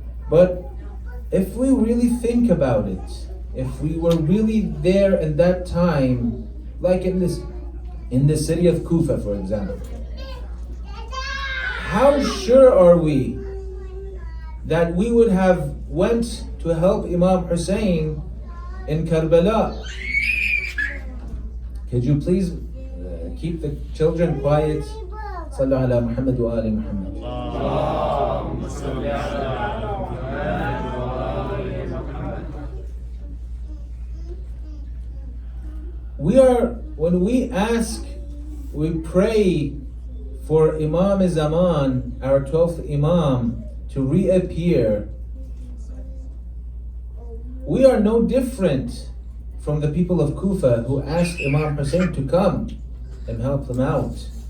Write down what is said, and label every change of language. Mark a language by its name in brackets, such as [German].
[English] But if we really think about it, if we were really there in that time, like in the city of Kufa, for example, how sure are we that we would have went to help Imam Hussein in Karbala? Could you please keep the children quiet? [Arabic] Sallu ala Muhammad wa ali Muhammad. اللهم صل على محمد وآل محمد. [English] When we ask, we pray for Imam Zaman, our 12th Imam, to reappear, we are no different from the people of Kufa who asked Imam Hussein to come and help them out.